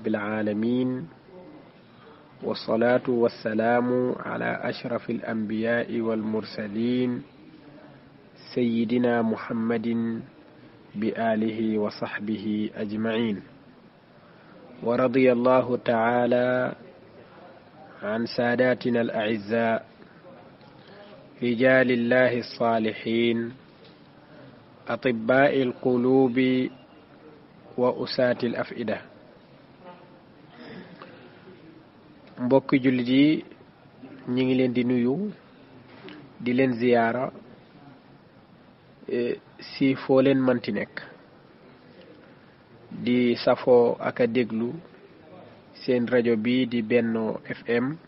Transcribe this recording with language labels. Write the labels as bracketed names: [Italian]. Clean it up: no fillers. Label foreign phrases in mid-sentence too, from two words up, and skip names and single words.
[Arabic] العالمين والصلاة والسلام على أشرف الأنبياء والمرسلين سيدنا محمد بآله وصحبه أجمعين ورضي الله تعالى عن ساداتنا الأعزاء رجال الله الصالحين أطباء القلوب وأساة الأفئدة [Wolof] mbokki jullit yi ñi ngi leen di nuyu di leen ziyaara si foo leen manti nekk di safoo ak a déglu seen rajo bi di Benno FM